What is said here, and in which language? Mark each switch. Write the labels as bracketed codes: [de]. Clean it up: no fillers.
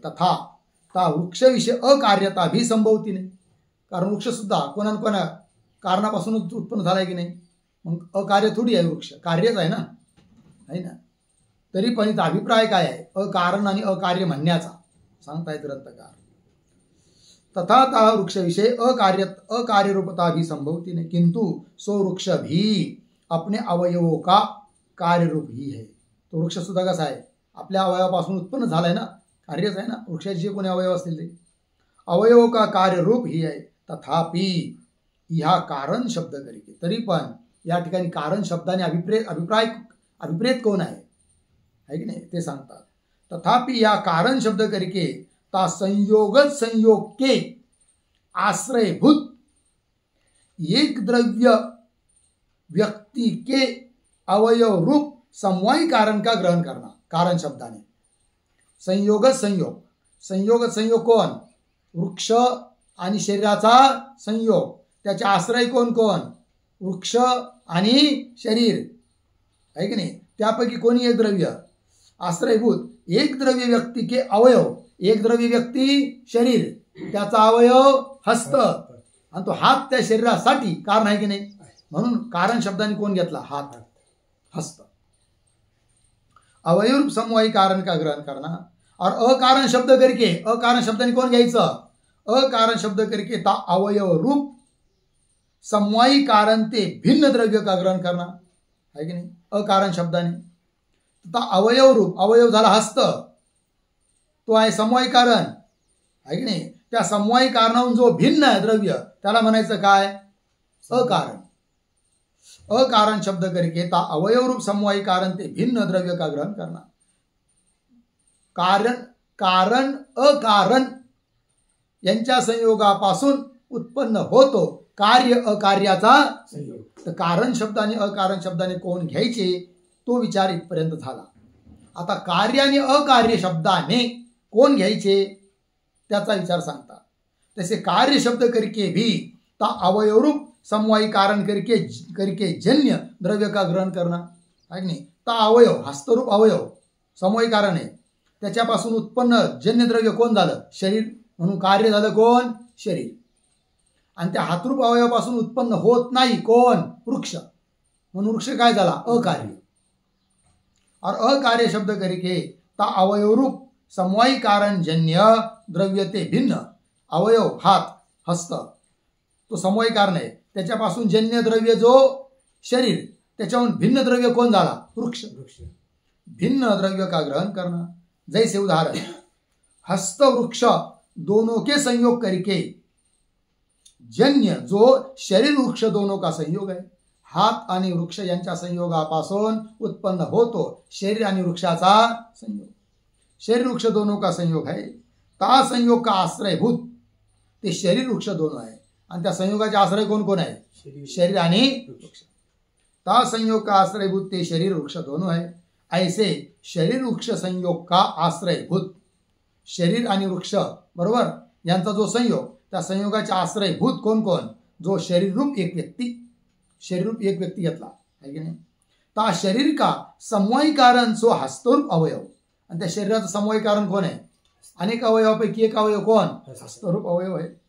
[hi] तथा ता वृक्ष विषय अकार्यता भी संभवती नाही. [mr] कारण वृक्ष सुद्धा कोणा कारणापासूनच उत्पन्न झालाय की नाही. मग अकार्य थोडी आहे वृक्ष कार्यच आहे ना. तरी पण इथं अभिप्राय काय आहे अकारण आणि अकार्य म्हणण्याचा सांगता येत ग्रंथकार. [hi] तथा ता वृक्ष विषय अकार्य रूपता भी संभवती नहीं किंतु सो वृक्ष भी अपने अवयवों का कार्य रूप ही है. [mr] तो वृक्ष सुद्धा कसा आहे आपल्या अवयवापासून उत्पन्न झालाय ना कार्यच आहे ना. वृक्षाचे जे कोणी अवयव असतील ते [hi] अवयवों का कार्य रूप ही [mr] आहे. [hi] तथापि ह्या कारण शब्द करीके [mr] तरी पण या ठिकाणी कारण शब्दाने अभिप्रेत कोण आहे की नाही ते सांगतात. [hi] तथापि या कारण शब्द करीके ता संयोग के आश्रयभूत एक द्रव्य व्यक्ति के अवयव रूप समवायी कारण का ग्रहण करना. [mr] कारण शब्दाने संयोग कोण वृक्ष आणि शरीराचा संयोग. त्याचे आश्रय कोण वृक्ष आणि शरीर आहे की नाही. त्यापैकी कोणी एक द्रव्य [hi] आश्रयभूत एक द्रव्य व्यक्ती के अवयव, [mr] एक द्रव्य व्यक्ती शरीर, त्याचा अवयव हस्त, आणि तो हात त्या शरीरासाठी कारण आहे की नाही, म्हणून कारण शब्दाने कोण घेतला, हात, हस्त. [hi] अवयव समवायी कारण का ग्रहण करना, और अकारण शब्द करके, [mr] अकारण शब्दाने कोण घ्यायचं, [hi] अकारण शब्द करके ता अवयव रूप समवायी कारण ते भिन्न द्रव्य का ग्रहण करना है की नाही, अकारण शब्दाने. [mr] ता अवयव रूप, अवयव झाला हस्त, तो आहे समवायी कारण आहे की नाही. त्या समवायी कारणाहून जो भिन्न आहे द्रव्य त्याला म्हणायचं काय, अकारण. [hi] अकारण शब्द करके ता अवयव रूप समवायी कारण ते भिन्न द्रव्य का ग्रहण करना. [mr] कारण कारण अकारण यांच्या संयोगापासून उत्पन्न होतो कार्य अकार्याचा संयोग. तर कारण शब्दाने अकारण शब्दाने कोण घ्यायचे तो विचार इथपर्यंत झाला. आता कार्य आणि अकार्य शब्दाने कोण घ्यायचे त्याचा विचार सांगता. [hi] तसे कार्य शब्द करके भी ता अवयव रूप समवायी कारण करके जन्य द्रव्य का ग्रहण करना है की नाही. [mr] ता अवयव हस्तरूप अवयव समवायी कारण आहे, त्याच्यापासून उत्पन्न जन्य द्रव्य कोण झालं, शरीर, म्हणून कार्य झालं कोण, शरीर. आणि त्या हातरूप अवयवापासून उत्पन्न होत नाही कोण, वृक्ष, म्हणून वृक्ष काय झाला, अकार्य. [hi] और अकार्य शब्द करके ता अवयव रूप समवायी कारण जन्य द्रव्य ते भिन्न, [mr] अवयव हात हस्त तो समवायी कारण आहे, त्याच्यापासून जन्य द्रव्य जो शरीर, त्याच्याहून भिन्न द्रव्य कोण झाला, वृक्ष. [hi] भिन्न द्रव्य का ग्रहण करना. जैसे उदाहरण, हस्त वृक्ष दोनों के संयोग करके जन्य जो शरीर वृक्ष दोनों का संयोग है. [mr] हात आणि वृक्ष यांच्या संयोगापासून उत्पन्न होतो शरीर आणि वृक्षाचा संयोग. [hi] शरीर वृक्ष दोनों का संयोग है. ता संयोग का आश्रयभूत ते शरीर वृक्ष दोनों [mr] आहे, आणि त्या संयोगाचे आश्रय कोण कोण आहे, शरीर आणि वृक्ष. [hi] ता संयोग का आश्रयभूत ते शरीर वृक्ष दोनों है. ऐसे शरीर वृक्ष संयोग का आश्रयभूत, [mr] शरीर आणि वृक्ष बरोबर यांचा जो संयोग, त्या संयोगाचे आश्रयभूत कोण कोण, जो शरीर रूप एक व्यक्ती, शरीर रूप एक व्यक्ती घेतला है की नाही. [hi] ता शरीर का समवायी कारण सो हस्तरूप अवयव, [mr] आणि त्या शरीराचं समवायी कारण कोण आहे, अनेक अवयवापैकी एक अवयव कोण, हस्तरूप अवयव आहे.